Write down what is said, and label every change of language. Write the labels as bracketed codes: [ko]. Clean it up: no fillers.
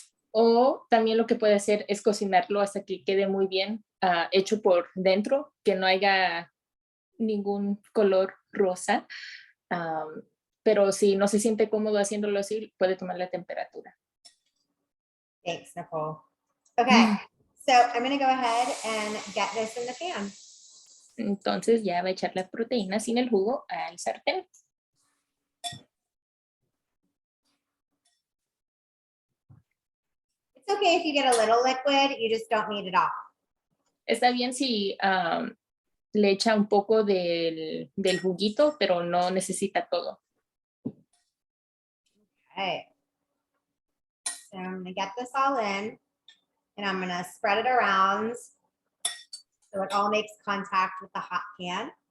[es] O también lo que puede hacer es cocinarlo hasta que quede muy bien hecho por dentro, que no haya ningún color rosa. Pero si no se siente cómodo haciéndolo así, puede tomar la temperatura. [en] Thanks, Nicole. Okay, so I'm going to go ahead and get this in the pan. [es] Entonces ya va a echar la proteína sin el jugo al sartén. [en] It's okay if you get a little liquid, you just don't need it all. [es] Está bien si le echa un poco del juguito, pero no necesita todo. [en] Okay. So I'm going to get this all in and I'm going to spread it around so it all makes contact with the hot pan.